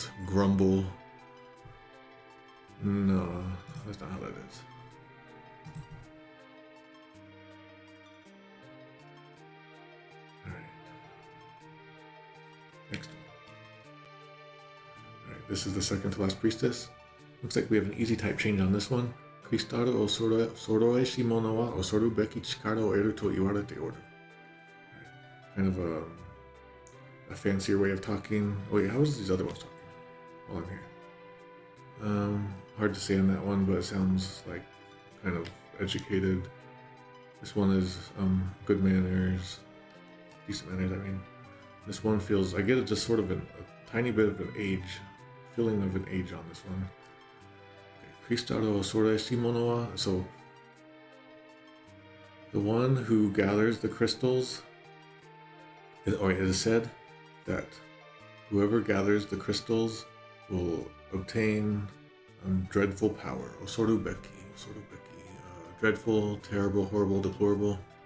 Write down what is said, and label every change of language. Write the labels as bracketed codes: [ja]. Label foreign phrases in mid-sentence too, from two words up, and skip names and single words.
[en] Grumble. No, that's not how that is. Alright. Next one. Alright, this is the second to last priestess. Looks like we have an easy type change on this one. [ja] クリスタルを揃えし者は恐るべき力を得ると言われておる. [en] Kind of a fancier way of talking. Wait, how is these other ones talking? While I'm here. Hard to say on that one, but it sounds like kind of educated. This one is good manners, decent manners. I mean, this one feels, I get it, just sort of a tiny bit of an age, feeling of an age on this one. [ja] クリスタル揃えし者は. [en] So the one who gathers the crystals. It is said that whoever gathers the crystals will obtain dreadful power. [ja] 恐るべき. [en] Dreadful, terrible, horrible, deplorable.